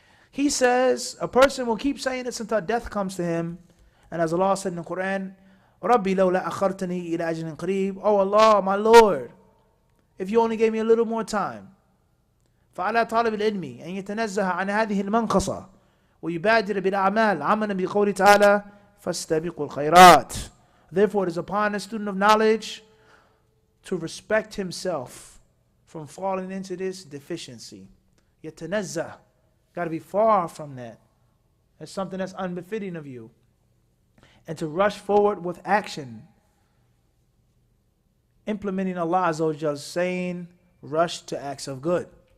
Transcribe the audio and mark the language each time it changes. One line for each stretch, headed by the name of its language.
English: He says a person will keep saying this until death comes to him. And as Allah said in the Quran,
Arabic: Rabbi lawla akhartani ila ajlin qareeb.
English: Oh Allah, my Lord, if you only gave me a little more time.
Arabic: فعلى طالب العلم أن يتنزه عن هذه المنقصة ويبادر بالأعمال عملا بقوله تعالى فاستبقوا الخيرات.
English: Therefore, it is upon a student of knowledge to respect himself from falling into this deficiency. يتنزه, got to be far from that. That's something that's unbefitting of you. And to rush forward with action, implementing Allah Azza wa Jal saying, rush to acts of good.